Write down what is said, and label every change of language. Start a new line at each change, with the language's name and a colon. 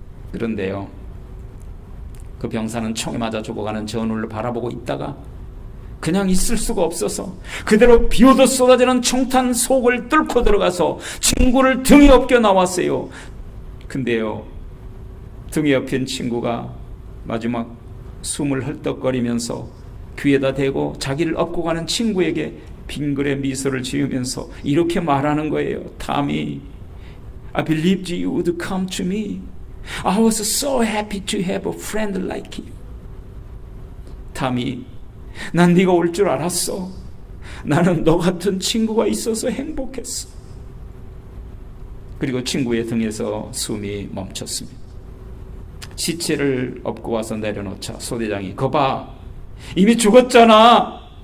Korean: 그런데요, 그 병사는 총에 맞아 죽어가는 전우를 바라보고 있다가 그냥 있을 수가 없어서 그대로 비오듯 쏟아지는 총탄 속을 뚫고 들어가서 친구를 등에 업겨 나왔어요. 근데요, 등에 업힌 친구가 마지막 숨을 헐떡거리면서 귀에다 대고 자기를 업고 가는 친구에게 빙그레 미소를 지으면서 이렇게 말하는 거예요.
English: Tommy, I believed you would come to me. I was so happy to have a friend like you.
Korean: Tommy, 난 네가 올 줄 알았어. 나는 너 같은 친구가 있어서 행복했어. 그리고 친구의 등에서 숨이 멈췄습니다. 시체를 업고 와서 내려놓자 소대장이, 거봐, 이미 죽었잖아.